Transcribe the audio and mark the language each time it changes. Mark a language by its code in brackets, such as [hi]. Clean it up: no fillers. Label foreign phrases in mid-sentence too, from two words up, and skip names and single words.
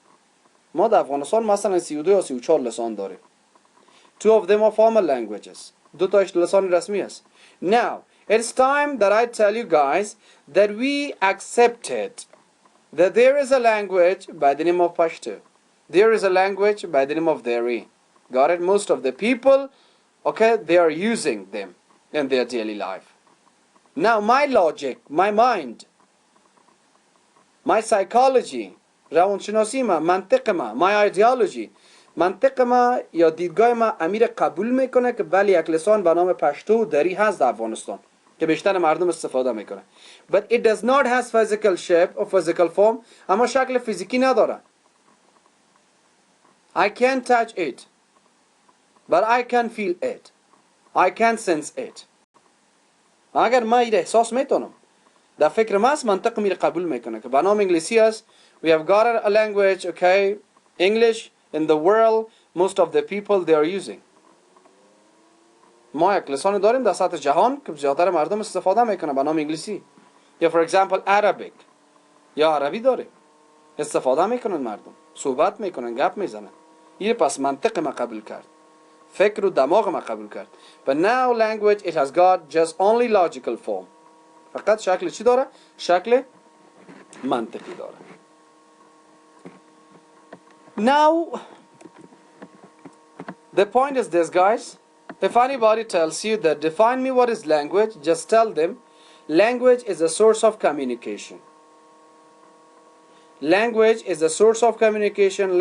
[fa] ما در افغانستان مثلا 32 یا 34 لسان داریم. [en] Two of them are formal languages. [fa] دو تاش لسان رسمی است. [en] Now, it's time that I tell you guys that we accepted that there is a language by the name of Pashto. There is a language by the name of Dari. Got it? Most of the people, okay, they are using them in their daily life. Now my logic, my mind, my psychology، [fa] روانشناسی ما، منطق ما، [en] my ideology، [fa] منطق ما یا دیدگاه ما امیر قبول میکنه که بله یک لسان به نام پشتو دری هست در افغانستان که بیشتر مردم استفاده میکنه. [en] But it does not has physical shape or physical form. [fa] اما شکل فیزیکی نداره. [en] I can't touch it, but I can feel it. I can sense it. [fa] اگر ما این احساس میتونم، در فکر ما است، منطق میره قبول میکنه که به نام انگلیسی است. [en] We have got a language, okay, English in the world, most of the people they are using. [fa] ما یک لسان داریم در سطح جهان که زیادتر مردم استفاده میکنه به نام انگلیسی. [en] یا for example Arabic، [fa] یا عربی داریم، استفاده میکنن مردم، صحبت میکنن، گپ میزنن. این پس منطق ما قبول کرد، فکر و دماغ ما قبول کرد. [en] But now language it has got just only logical form. [fa] فقط شکل چی داره؟ شکل منطقی داره. [en] Now the point is this, guys. If anybody tells you that define me what is language, just tell them language is a source of communication. Language is a source of communication.